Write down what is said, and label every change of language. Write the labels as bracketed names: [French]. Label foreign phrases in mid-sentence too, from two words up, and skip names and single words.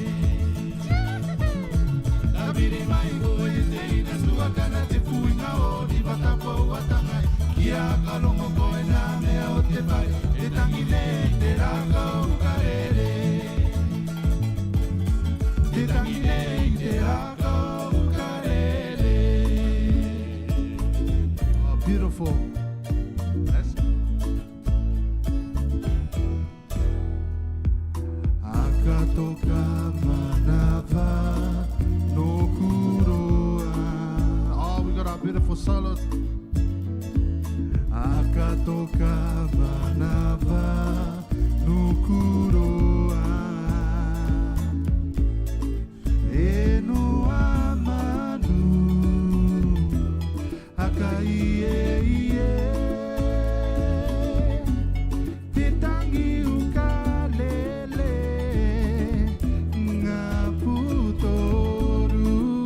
[Rarotongan] Tapiri mai ko e teina tua kana te fuinga o riba tapo watanga e kia karongo koe na me o te pare te tangine te raka o karere. Te tangine te raka o karere. [English] Oh, beautiful. Let's go. [Rarotongan] Akatoka manava no kuroa. [English] Oh, we got our beautiful solos. [Rarotongan] Akatoka manava no kuroa. Enu amanu akaie ie te tangi ukalele ngaputoru.